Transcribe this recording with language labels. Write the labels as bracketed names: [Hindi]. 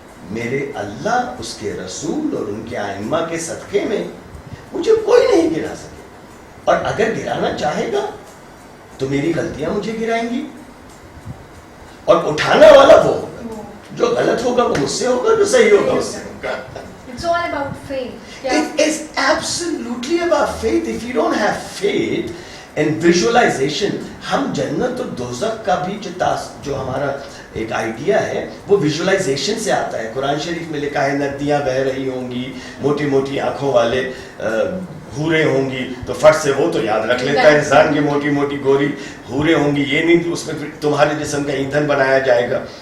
[Urdu] میرے اللہ, اس کے رسول اور ان کے ائمہ کے صدقے میں مجھے کوئی نہیں گرا سکے. اور اگر گرانا چاہے گا تو میری غلطیاں مجھے گرائیں گی, اور اٹھانا والا وہ ہوگا. جو غلط ہوگا وہ مجھ سے ہوگا, جو صحیح ہوگا اس سے ہوگا. [English] It's all about faith. It is absolutely about faith. If you don't have faith and visualization, [Urdu] ہم جنت اور دوزخ کا بھی جو ہمارا ایک آئیڈیا ہے وہ ویژولائزیشن سے آتا ہے. قرآن شریف میں لکھا ہے ندیاں بہ رہی ہوں گی, موٹی موٹی آنکھوں والے حوریں ہوں گی, تو فٹ سے وہ تو یاد رکھ لیتا ہے انسان کی موٹی موٹی گوری حوریں ہوں گی. یہ نہیں اس میں تمہارے جسم کا ایندھن بنایا جائے گا.